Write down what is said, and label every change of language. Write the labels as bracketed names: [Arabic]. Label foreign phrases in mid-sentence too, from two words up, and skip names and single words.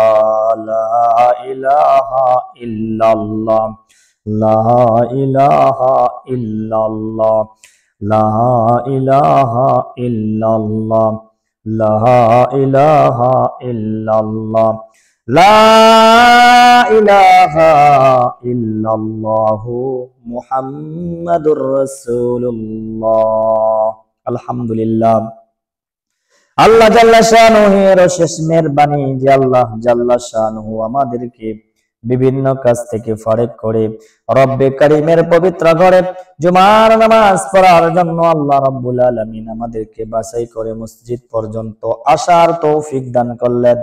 [Arabic] لا الہ الا اللہ لا الہ الا اللہ لا الہ الا اللہ لا الہ الا اللہ لا الہ الا اللہ محمد رسول اللہ. [Bangla] الحمدللہ আল্লাহ জাল্লা শানুহের শেষ মেহেরবানি যে আল্লাহ জাল্লা শানুহু আমাদেরকে বিভিন্ন কাজ থেকে ফারেক করে রব্বে কারীমের পবিত্র ঘরে জুমার নামাজ পড়ার জন্য আল্লাহ রাব্বুল আলামিন আমাদেরকে বাছাই করে মসজিদ পর্যন্ত আসার তৌফিক দান করলেন।